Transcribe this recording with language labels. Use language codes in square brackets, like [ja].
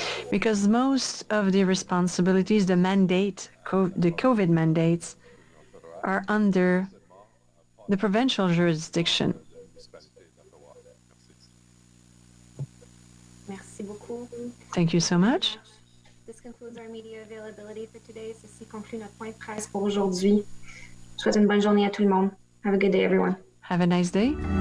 [en] Because most of the responsibilities, the mandate, the COVID mandates, are under the provincial jurisdiction. [fr] Merci beaucoup. [en] Thank you so much. This concludes our media availability for today. [fr] Ceci conclut notre point de presse pour aujourd'hui. Je souhaite une bonne journée à tout le monde. [en] Have a good day, everyone. Have a nice day.